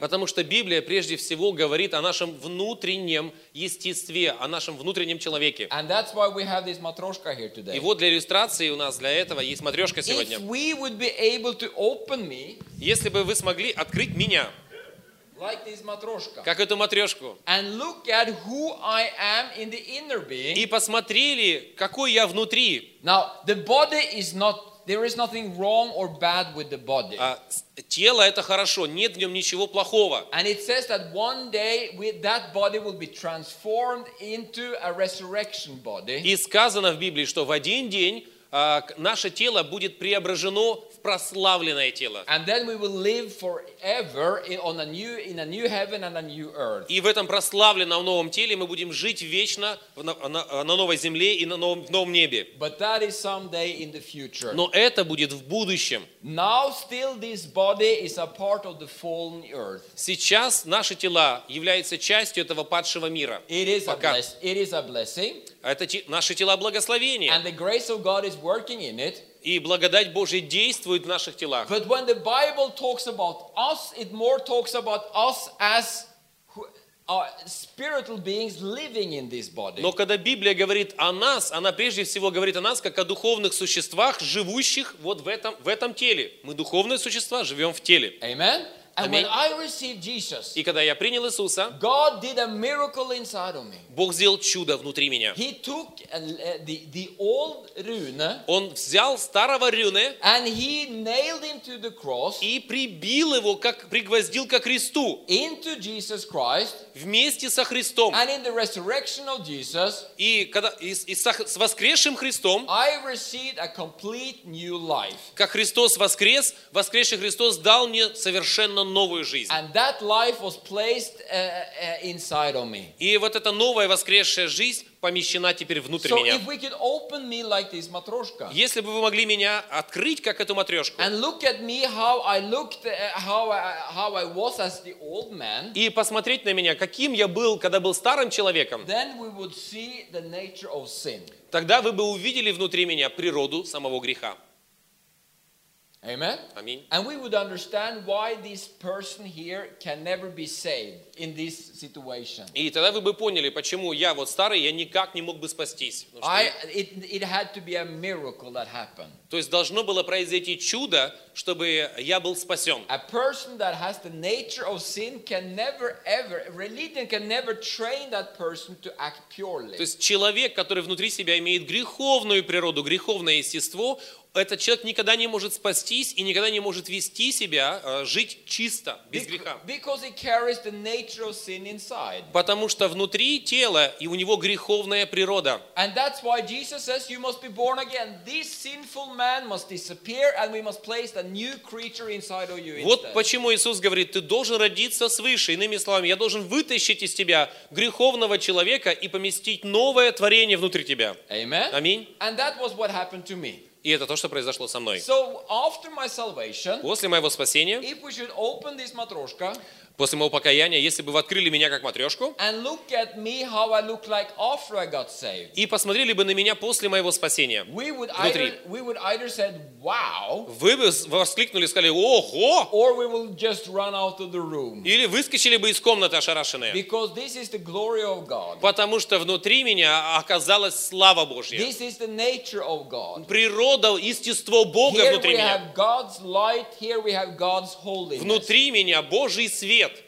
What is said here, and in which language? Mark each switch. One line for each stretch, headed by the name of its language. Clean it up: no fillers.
Russian: Потому что Библия прежде всего говорит о нашем внутреннем естестве, о нашем внутреннем человеке.
English: And that's why we have this matryoshka here today.
Russian: И вот для иллюстрации у нас для этого есть матрёшка сегодня.
English: If we would be able to open me.
Russian: Если бы вы смогли открыть меня.
English: Like this matryoshka.
Russian: Как эту матрёшку.
English: And look at who I am in the inner being.
Russian: И посмотрели, какой я внутри.
English: Now the body is not. There is nothing wrong or bad with the body.
Russian: Тело это хорошо, нет в нём ничего плохого.
English: And it says that one day that body will be transformed into a resurrection body.
Russian: И сказано в Библии, что в один день наше тело будет преображено в прославленное тело.
English: And then we will live forever in a new heaven and a new earth.
Russian: И в этом прославленном новом теле мы будем жить вечно на новой земле и в новом небе.
English: But that is someday in the future.
Russian: Но это будет в будущем.
English: Now still this body is a part of the fallen earth.
Russian: Сейчас наши тела являются частью этого падшего мира.
English: It is a blessing.
Russian: Это наши тела благословения.
English: And the grace of God is working in it.
Russian: И благодать Божия действует в наших телах.
English: But when the Bible talks about us, it more talks about us as spiritual beings living in this body.
Russian: Но когда Библия говорит о нас, она прежде всего говорит о нас как о духовных существах, живущих вот в этом теле. Мы духовные существа, живём в теле.
English: Amen. And when I received Jesus,
Russian: и когда я принял Иисуса,
English: God did a miracle inside of me.
Russian: Бог сделал чудо внутри меня.
English: He took the old rune.
Russian: Он взял старого рюне.
English: And he nailed him to the cross.
Russian: И прибил его как пригвоздил ко кресту.
English: Into Jesus Christ.
Russian: Вместе со Христом.
English: And in the resurrection of Jesus.
Russian: И когда с воскресшим Христом.
English: I received a complete new life.
Russian: Как Христос воскресший Христос дал мне совершенно абсолютно новую жизнь.
English: And that life was placed inside of me.
Russian: И вот эта новая воскресшая жизнь помещена теперь внутрь меня.
English: So if we could open me like this матрешка.
Russian: Если бы вы могли меня открыть как эту матрешку.
English: And look at me how I looked how I was as the old man.
Russian: И посмотреть на меня, каким я был, когда был старым человеком.
English: Then we would see the nature of sin.
Russian: Тогда вы бы увидели внутри меня природу самого греха.
English: Amen.
Russian: Аминь.
English: And we would understand why this person here can never be saved in this situation.
Russian: И тогда вы бы поняли, почему я вот старый, я никак не мог бы спастись.
English: It had to be a miracle that happened.
Russian: То есть должно было произойти чудо, чтобы я был спасен.
English: A person that has the nature of sin can never ever religion can never train that person to act purely.
Russian: То есть человек, который внутри себя имеет греховную природу, греховное естество, этот человек никогда не может спастись и никогда не может вести себя, жить чисто, без греха.
English: Because he carries the nature of sin inside.
Russian: Потому что внутри тела и у него греховная природа.
English: And that's why Jesus says you must be born again. This sinful man must disappear and we must place a new creature inside of you.
Russian: Вот почему Иисус говорит, ты должен родиться свыше. Иными словами, я должен вытащить из тебя греховного человека и поместить новое творение внутри тебя.
English: Amen.
Russian: Аминь.
English: And that was what happened to me.
Russian: И это то, что произошло со мной.
English: So, after my salvation,
Russian: после моего спасения,
English: if we should open this матрешка,
Russian: после моего покаяния, если бы вы открыли меня как матрешку,
English: and look at me how I look like after I got saved,
Russian: и посмотрели бы на меня после моего спасения,
English: we would either say, wow,
Russian: вы бы воскликнули, сказали, ого,
English: or we will just run out of the room,
Russian: или выскочили бы из комнаты ошарашенные,
English: because this is the glory of God,
Russian: потому что внутри меня оказалась слава Божья,
English: this is the nature of God,
Russian: природа, естество Бога
English: here
Russian: внутри
English: we
Russian: меня,
English: have God's light, here we have God's holiness,
Russian: внутри меня Божий свет.